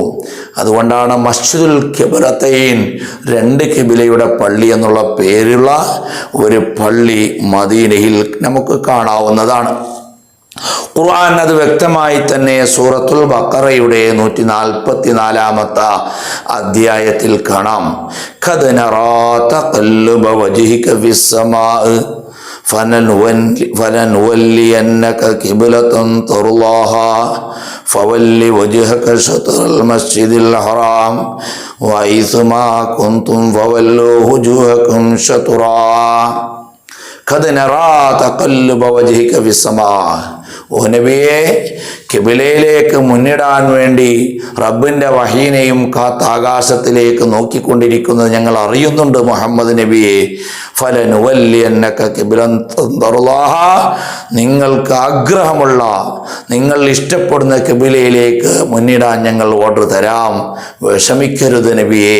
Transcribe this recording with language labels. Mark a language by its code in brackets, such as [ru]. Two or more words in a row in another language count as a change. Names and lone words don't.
[ml] അതുകൊണ്ടാണ് മസ്ജിദുൽ ഖിബ്ലത്തൈൻ, 2 ഖിബിലയുടെ പള്ളി എന്നുള്ള പേരുള്ള ഒരു പള്ളി മദീനയിൽ നമുക്ക് കാണാവുന്നതാണ്. ഖുർആൻ അത് വ്യക്തമായി തന്നെ സൂറത്തുൽ ബഖറയുടെ 144-ാമത്തെ അധ്യായത്തിൽ കാണാം. [ar] قد نرى تقلب وجهك في السماء فلنولينك قبلة ترضاها فول وجهك شطر المسجد الحرام وحيثما كنتم فولوا وجوهكم شطرا قد نرى تقلب وجهك في السماء. [ml] ഓ നബിയെ, ഖിബിലയിലേക്ക് മുന്നിടാൻ വേണ്ടി റബ്ബിൻ്റെ വഹീനെയും കാത്ത് ആകാശത്തിലേക്ക് നോക്കിക്കൊണ്ടിരിക്കുന്നത് ഞങ്ങൾ അറിയുന്നുണ്ട് മുഹമ്മദ് നബിയെ. [ar] فلنولينك قبلة ترضاها, [ml] നിങ്ങൾക്ക് ആഗ്രഹമുള്ള, നിങ്ങൾ ഇഷ്ടപ്പെടുന്ന ഖിബിലയിലേക്ക് മുന്നിടാൻ ഞങ്ങൾ ഓർഡർ തരാം, വിഷമിക്കരുത് നബിയെ.